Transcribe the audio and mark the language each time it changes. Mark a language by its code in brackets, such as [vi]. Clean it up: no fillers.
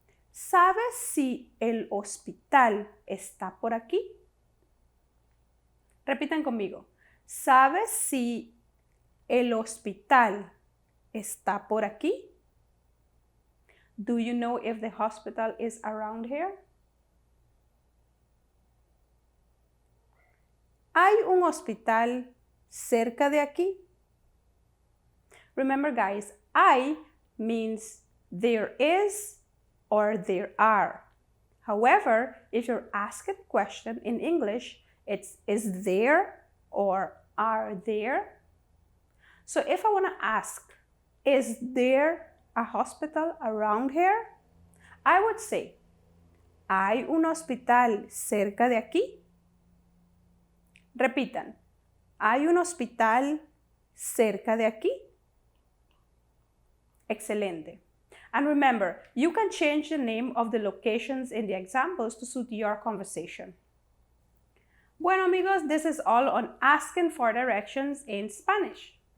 [es] ¿Sabes si el hospital está por aquí? Repitan conmigo. ¿Sabes si el hospital está por aquí? [en] Do you know if the hospital is around here? [es] ¿Hay un hospital cerca de aquí? [en] Remember, guys, hay means there is or there are. However, if you're asked a question in English, it's is there or are there. So if I want to ask, is there a hospital around here? I would say, [es] ¿hay un hospital cerca de aquí? Repitan, ¿hay un hospital cerca de aquí? Excelente. [en] And remember, you can change the name of the locations in the examples to suit your conversation. [es] Bueno, amigos, [en] this is all on asking for directions in Spanish.